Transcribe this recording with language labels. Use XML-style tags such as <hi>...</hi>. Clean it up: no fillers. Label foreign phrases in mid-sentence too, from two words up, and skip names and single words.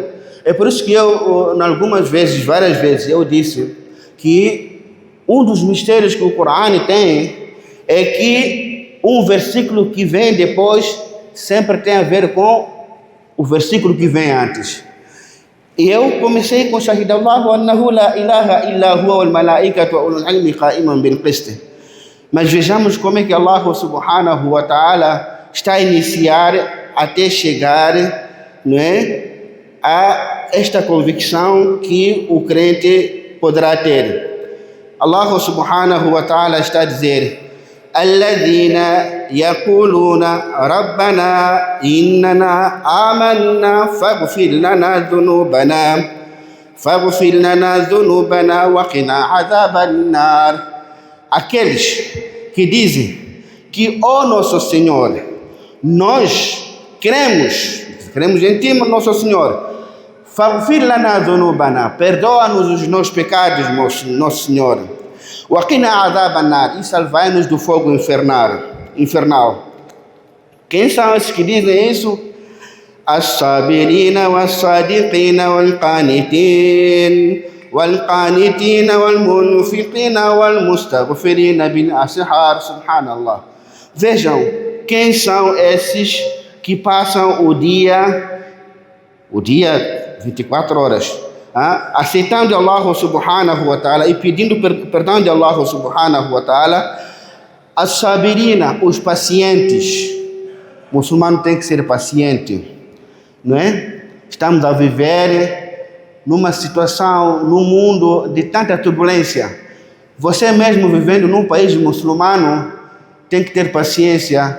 <pt>É por isso que eu, várias vezes, eu disse que um dos mistérios que o Corão tem é que um versículo que vem depois sempre tem a ver com o versículo que vem antes. E eu comecei com</pt> <ar>شهد الله أنه لا إله إلا هو والملائكة وأولو العلم قائما بالقسط.</ar> <pt>Mas vejamos como é que</pt> <ar>الله سبحانه وتعالى</ar> <pt>está a iniciar até chegar, a esta convicção que o crente poderá ter.</pt> <ar>الله سبحانه وتعالى</ar> <pt>está a dizer:</pt> <ar>الذين يقولون ربنا إننا آمنا فاغفر لنا ذنوبنا وقنا عذاب النار.</ar> <pt>Aqueles que dizem que, ó nosso Senhor, nós cremos em Ti, nosso Senhor.</pt> <ar>فاغفر لنا ذنوبنا,</ar> <pt>perdoa-nos os nossos pecados, nosso Senhor.</pt> <ar>وقنا عذاب النار,</ar> <pt>e salvai-nos do fogo infernal. Quem são esses que dizem isso?</pt> <ar>الصابرين والصادقين والقانتين والمنفقين والمستغفرين بالأسحار. Subhanallah.</ar> <pt>Vejam quem são esses que passam o dia 24 horas aceitando</pt> <ar>الله سبحانه وتعالى</ar> <pt>e pedindo perdão de</pt> <ar>الله سبحانه وتعالى. As-sabirina,</ar> <pt>os pacientes. O muçulmano tem que ser paciente, não é? Estamos a viver numa situação, num mundo de tanta turbulência. Você mesmo vivendo num país muçulmano tem que ter paciência.</pt>